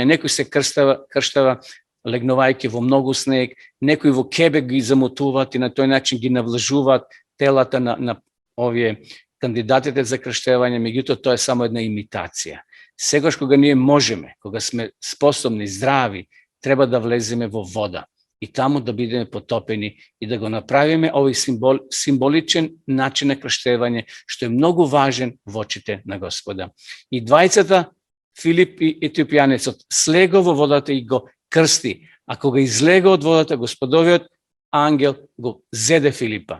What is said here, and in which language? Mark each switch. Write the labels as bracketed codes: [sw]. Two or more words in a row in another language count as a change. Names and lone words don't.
[mk] Некој се крштава легнувајќи во многу снег, некои во кебе ги замотуваат и на тој начин ги навлажуваат телата на овие кандидатите за крштевање, меѓутоа тоа е само една имитација. Сегаш кога ние можеме, кога сме способни, здрави, треба да влеземе во вода. и тамо да бидеме потопени и да го направиме овој символичен начин на крштевање, што е многу важен во очите на Господа. И двајцата, Филип и етиопијанецот, слего во водата и го крсти. А кога излега од водата, Господовиот ангел го зеде Филипа.